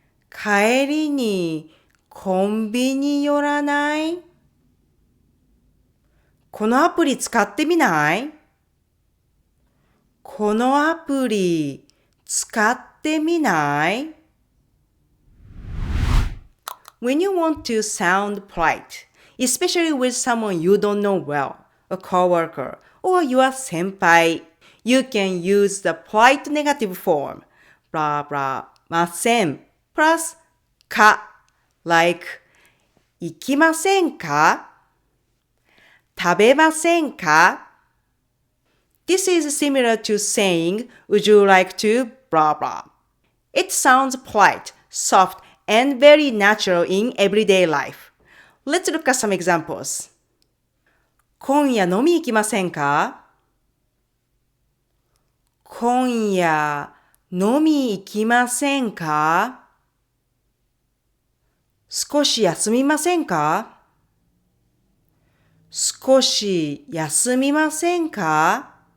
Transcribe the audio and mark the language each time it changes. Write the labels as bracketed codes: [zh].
[ja] 帰りにコンビニ寄らない? このアプリ使ってみない?このアプリ使ってみない? [en] When you want to sound polite, especially with someone you don't know well, a coworker, or your senpai, you can use the polite negative form, blah blah, [ja] ません [en] plus か like [ja] 行きませんか? 食べませんか? [en] This is similar to saying, would you like to blah blah. It sounds polite, soft, and very natural in everyday life. Let's look at some examples. [ja] 今夜飲み行きませんか? 今夜飲み行きませんか? 少し休みませんか?少し休みませんか?